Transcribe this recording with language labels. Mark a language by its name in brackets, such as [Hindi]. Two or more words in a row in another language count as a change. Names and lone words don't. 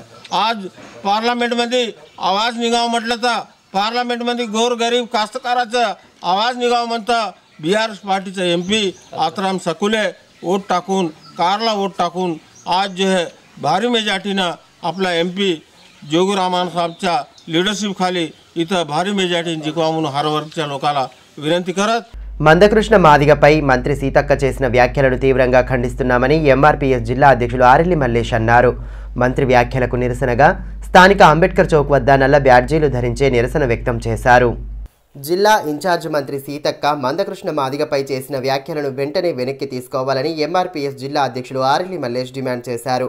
[Marathi] आज पार्लमेंटमध्ये आवाज निघावं म्हटलं तर पार्लमेंटमध्ये गोरगरीब कास्तकाराचा आवाज निघावं म्हणतं बीआरएस पार्टीचं MP आत्राम सकुले वोट टाकून, कारला वोट टाकून आज [Hindi] जो है [Marathi] भारी मेजॉरिटीनं आपला MP जोगुरामान साहेबच्या लीडरशिप खाली इथं भारी मेजॉरिटीने जिंकवा म्हणून हर वर्गच्या लोकांना विनंती करत. [Telugu] మందకృష్ణ మాదిగపై మంత్రి సీతక్క చేసిన వ్యాఖ్యలను తీవ్రంగా ఖండిస్తున్నామని ఎంఆర్పీఎస్ జిల్లా అధ్యక్షులు ఆరెల్లి మల్లేష్ అన్నారు. మంత్రి వ్యాఖ్యలకు నిరసనగా స్థానిక అంబేద్కర్ చౌక్ వద్ద నల్ల బ్యాడ్జీలు ధరించే నిరసన వ్యక్తం చేశారు. జిల్లా ఇన్ఛార్జ్ మంత్రి సీతక్క మందకృష్ణ మాదిగపై చేసిన వ్యాఖ్యలను వెంటనే వెనక్కి తీసుకోవాలని ఎంఆర్పీఎస్ జిల్లా అధ్యక్షులు ఆరెల్లి మల్లేష్ డిమాండ్ చేశారు.